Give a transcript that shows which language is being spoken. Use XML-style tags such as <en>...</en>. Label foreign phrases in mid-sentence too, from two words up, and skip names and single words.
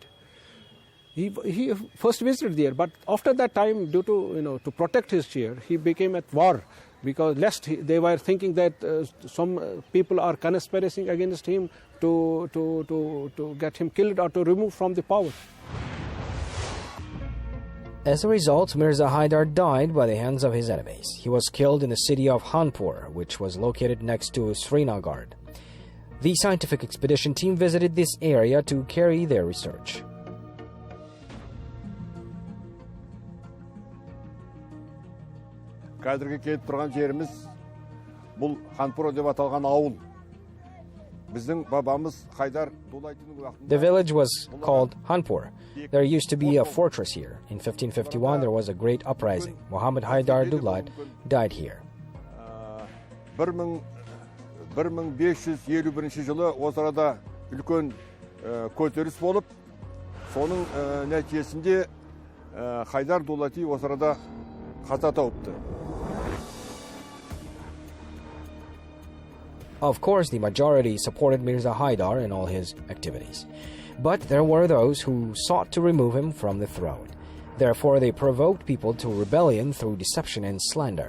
<en>He first visited there, but after that time, due to to protect his chair, he became at war, because they were thinking that some people are conspiring against him to get him killed or to remove from the power. As a result, Mirza Haidar died by the hands of his enemies. He was killed in the city of Hanpur, which was located next to Srinagar. The scientific expedition team visited this area to carry their research.</en> <kk>Қазіргі келіп тұрған жеріміз бұл Ханпур деп аталған ауыл. Біздің бабамыз Хайдар Дулайтының уақытында.</kk> <en>The village was called Hanpur. There used to be a fortress here. In 1551, there was a great uprising. Muhammad Haidar Dughlat died here.</en> <kk>1551 жылы осы арада үлкен көтеріс болып, соның нәтижесінде Хайдар Дулати осы арада қаза тауыпты.</kk> <en>Of course, the majority supported Mirza Haidar in all his activities. But there were those who sought to remove him from the throne. Therefore, they provoked people to rebellion through deception and slander.</en>